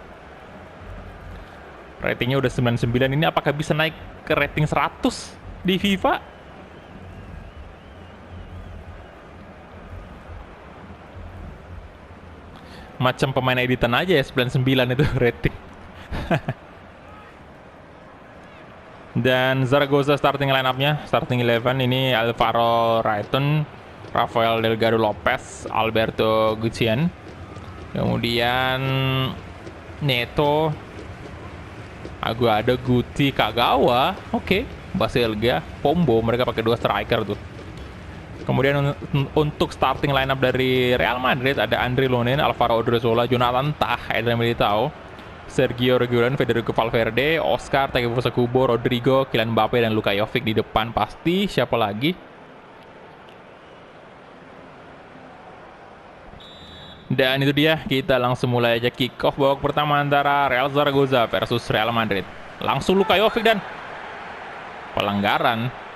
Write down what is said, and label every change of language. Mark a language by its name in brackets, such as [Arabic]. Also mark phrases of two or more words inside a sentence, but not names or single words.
[Indonesian] Ratingnya udah 99, ini apakah bisa naik ke rating 100 di FIFA? Macam pemain editan aja ya, 99 itu rating. Dan Zaragoza [English] starting line-up- [Indonesian] nya, starting 11 ini Alvaro Rayton, Rafael Delgado Lopez, Alberto Gutierrez, kemudian Neto, Aguado, Guti, Kagawa, oke, Baselga, Pombo, mereka pakai 2 striker tuh. Kemudian untuk [English] starting lineup [Indonesian] dari Real Madrid ada Andriy Lunin, Alvaro Odriozola, Jonathan Tah, Eder Militao, Sergio Reguilon, Federico Valverde, Oscar, Takefusa Kubo, Rodrigo, Kylian Mbappe, dan Luka Jovic di depan pasti. Siapa lagi? Dan itu dia, kita langsung mulai aja [English] kick off [Indonesian] babak pertama antara Real Zaragoza versus Real Madrid. Langsung Luka Jovic dan pelanggaran.